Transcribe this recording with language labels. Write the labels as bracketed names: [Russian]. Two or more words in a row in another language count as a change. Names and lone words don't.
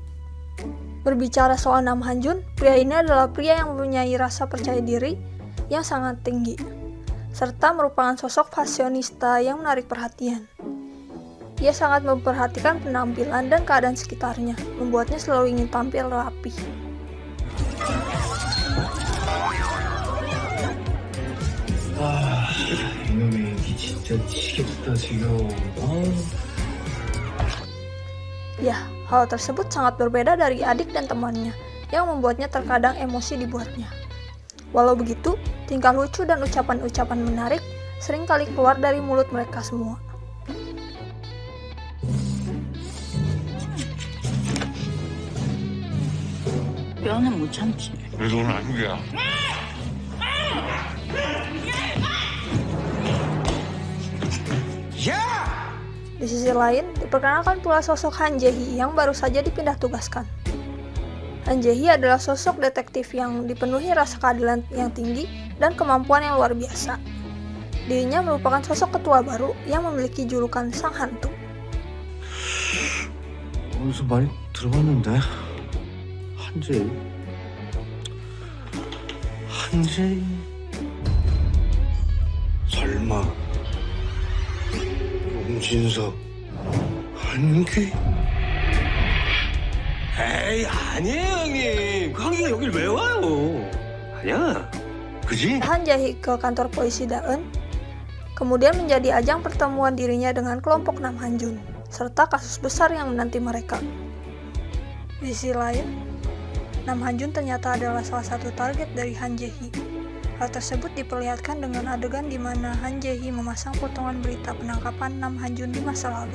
[Indonesian] Berbicara soal Nam Han-jun, pria ini adalah pria yang mempunyai rasa percaya diri yang sangat tinggi, serta merupakan sosok fashionista yang menarik perhatian. Ia sangat memperhatikan penampilan dan keadaan sekitarnya, membuatnya selalu ingin tampil rapi. [Korean] 이놈의 얘기 진짜 미치겠다 지겨워. [Indonesian] Ya, hal tersebut sangat berbeda dari adik dan temannya, yang membuatnya terkadang emosi dibuatnya. Walau begitu, tingkah lucu dan ucapan-ucapan menarik seringkali keluar dari mulut mereka semua. [Korean] 뼈는 못 참지. 그래도 오늘 안국이야. [Indonesian] Di sisi lain, diperkenalkan pula sosok Han Jae-hee yang baru saja dipindah tugaskan. Han Jae-hee adalah sosok detektif yang dipenuhi rasa keadilan yang tinggi dan kemampuan yang luar biasa. Dirinya merupakan sosok ketua baru yang memiliki julukan Sang Hantu. [Korean] 어디서 많이 들어봤는데 한재희 설마 용진석 한기? 에이 아니에요 형님. 그 한기가 여길 왜 와요? 아니야 그지? [Indonesian] Han Jae-hee ke kantor polisi Daeun, kemudian menjadi ajang pertemuan dirinya dengan kelompok Nam Han-jun, serta kasus besar yang menanti mereka. Di sisi lain, Nam Han-jun ternyata adalah salah satu target dari Han Jae-hee. Hal tersebut diperlihatkan dengan adegan di mana Han Jae-hee memasang potongan berita penangkapan Nam Han-jun di masa lalu.